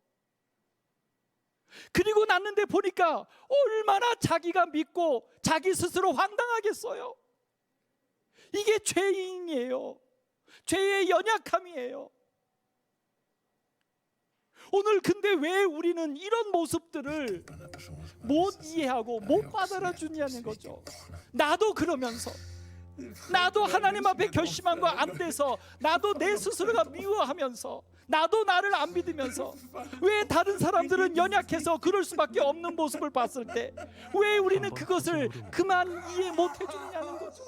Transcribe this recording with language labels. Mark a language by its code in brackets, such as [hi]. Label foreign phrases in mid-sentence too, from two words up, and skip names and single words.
[ko] 그리고 났는데 보니까 얼마나 자기가 믿고 자기 스스로 황당하겠어요. 이게 죄인이에요. 죄의 연약함이에요. 오늘 근데 왜 우리는 이런 모습들을 [sv] På den här personen som har [ko] 못 [sv] visat sig. [ko] 이해하고 [sv] Jag är [ko] 못 [sv] också [ko] 받아주냐는 거죠. [sv] jättebesviken på honom. [ko] 나도 그러면서, 나도 하나님 앞에 결심한 거 안 돼서, 나도 내 스스로가 미워하면서, 나도 나를 안 믿으면서, 왜 다른 사람들은 연약해서 그럴 수밖에 없는 모습을 봤을 때 왜 우리는 그것을 그만 이해 못 해주느냐는 거죠.